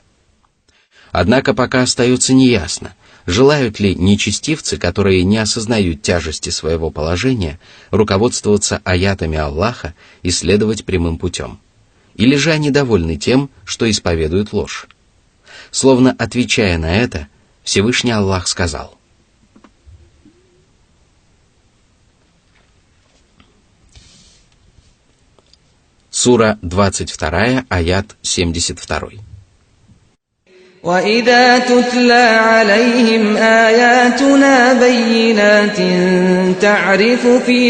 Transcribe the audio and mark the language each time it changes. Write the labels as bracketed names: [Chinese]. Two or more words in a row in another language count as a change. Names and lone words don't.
[Russian] Однако пока остается неясно, желают ли нечестивцы, которые не осознают тяжести своего положения, руководствоваться аятами Аллаха и следовать прямым путем. Или же они довольны тем, что исповедуют ложь? Словно отвечая на это, Всевышний Аллах сказал: Сура 22, аят 72. [Arabic] وَإِذَا تُتْلَى عَلَيْهِمْ آيَاتُنَا بَيِّنَاتٍ تَعْرِفُ فِي